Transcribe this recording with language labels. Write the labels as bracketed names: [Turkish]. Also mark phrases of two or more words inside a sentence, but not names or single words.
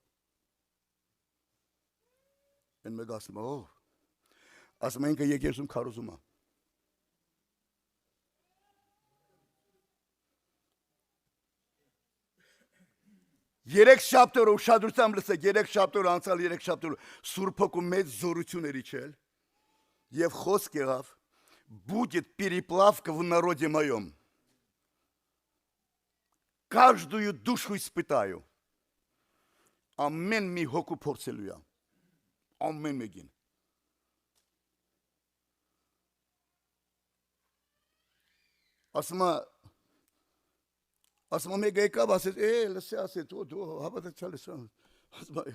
[Armenian] Են մեկը ասում է, ով։ Ասում է, ինքը եկեղեցում քարոզում է։ Երեք շաբթօր ուշադրությամբ լսեք, երեք շաբթօր անցալ, երեք շաբթօր Սուրբ Հոգու մեծ զորություն էր իջել եւ խոսք եղավ [Russian] будет переплавка в народе моем. Каждую душу испытаю. [Armenian] Ամեն մի հոգու փորձելու է։ Ամեն մեկին։ Ասում մեկը եկավ, ասեց, լսի, ասեց, դու հավատացյալ ես։ Ասում